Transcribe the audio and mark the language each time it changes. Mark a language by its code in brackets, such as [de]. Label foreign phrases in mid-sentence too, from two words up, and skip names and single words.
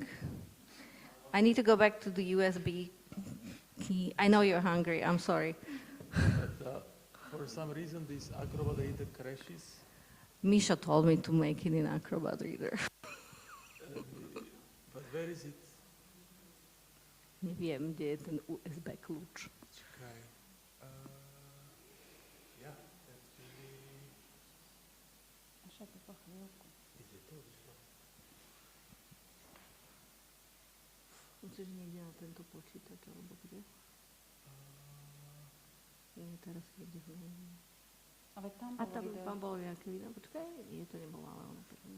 [en] I need to go back to the USB key. I know you're hungry, I'm sorry. But, for some reason, this Acrobat Reader crashes. Misha told me to make it in Acrobat Reader. But where is it? [sk] Neviem, kde je ten USB kľúč. [en] Okay. Yeah, that's really... [sk] Musíš niekde na tento počítač, alebo kde? Nie, teraz niekde v Lení. Ale tam bolo nejaké video, počkaj, nie, to nebolo, ale ono pekne.